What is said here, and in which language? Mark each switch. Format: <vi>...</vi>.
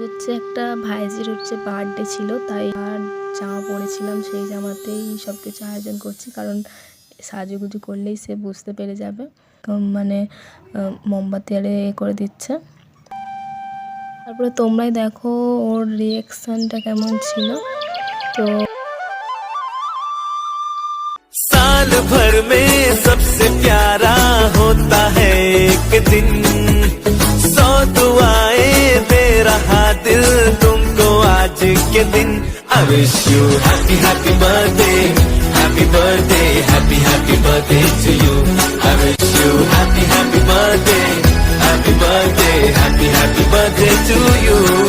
<bn>হচ্ছে একটা ভাইজির হচ্ছে বার্থডে ছিল, তাই আর জামা পরেছিলাম, সেই জামাতেই সব কিছু আয়োজন করছি, কারণ সাজুগুজু করলেই সে বুঝতে পেরে যাবে। মানে মোমবাতি আরে করে দিচ্ছে। তারপরে তোমরাই দেখো ওর রিয়াকশানটা কেমন ছিল। তো</bn> <hi>साल भर में सबसे प्यारा होता है एक दिन, 100 दुआएं दे रहा दिल तुमको आज के दिन।</hi> <en>I wish you happy happy birthday, happy birthday, happy happy birthday to you. I wish you happy happy birthday, happy birthday, happy happy birthday to you.</en>